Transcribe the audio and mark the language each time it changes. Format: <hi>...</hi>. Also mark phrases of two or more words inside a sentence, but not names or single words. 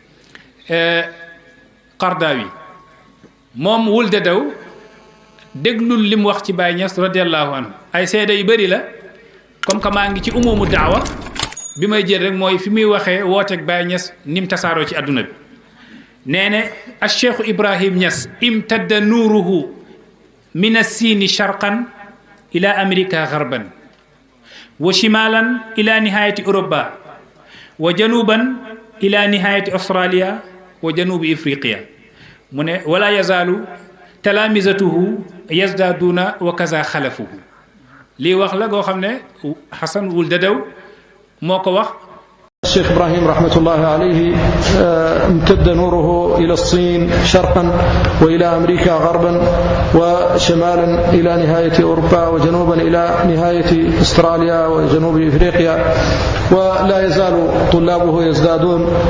<wo>Qardawi moom Ould Daddah déglul li mu wax ci Baye Niass</wo> <ar>رضي الله عنه</ar> <wo>ay seede yu bëri la</wo> <fr>comme que</fr> <wo>maa ngi ci umumu daawa bi may jël rek mooy fi muy waxee wooteeg Baye Niass ni mu tasaaroo ci adduna bi nee ne</wo> <ar>الشيخ إبراهيم نياس امتد نوره من الصين شرقا إلى أمريكا غربا وشمالا إلى نهاية أوروبا وجنوبا إلى نهاية أستراليا وجنوب إفريقيا</ar> <wo>mu ne</wo> <ar>ولا يزال تلامذته يزدادون وكذا خلفه</ar> <wo>lii wax la goo xam ne Hassan Ould Daddah moo ko wax.</wo> <ar>الشيخ إبراهيم رحمة الله عليه امتد نوره إلى الصين شرقا وإلى أمريكا غربا وشمالا إلى نهاية أوروبا وجنوبا إلى نهاية أستراليا وجنوب إفريقيا ولا يزال طلابه يزدادون</ar>